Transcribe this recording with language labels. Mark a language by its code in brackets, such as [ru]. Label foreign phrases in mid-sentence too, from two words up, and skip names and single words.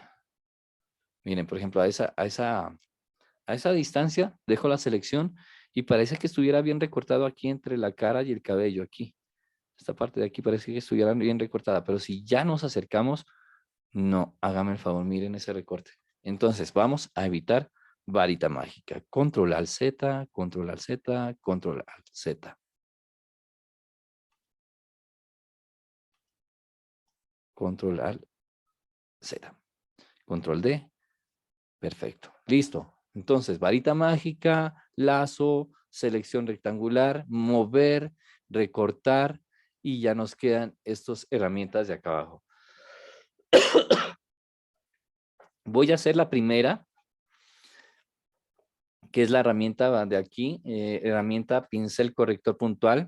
[es] Miren, por ejemplo, a esa distancia dejo la selección y parece que estuviera bien recortado aquí entre la cara y el cabello, aquí. Esta parte de aquí parece que estuviera bien recortada, pero si ya nos acercamos, no, hágame el favor, miren ese recorte. Entonces, vamos a evitar varita mágica. Control Alt Z, Control Alt Z, Control Alt Z. Control Alt Z. Control D. Perfecto. Listo. Entonces, varita mágica, lazo, selección rectangular, mover, recortar y ya nos quedan estas herramientas de acá abajo. Voy a hacer la primera que es la herramienta de aquí, herramienta pincel corrector puntual.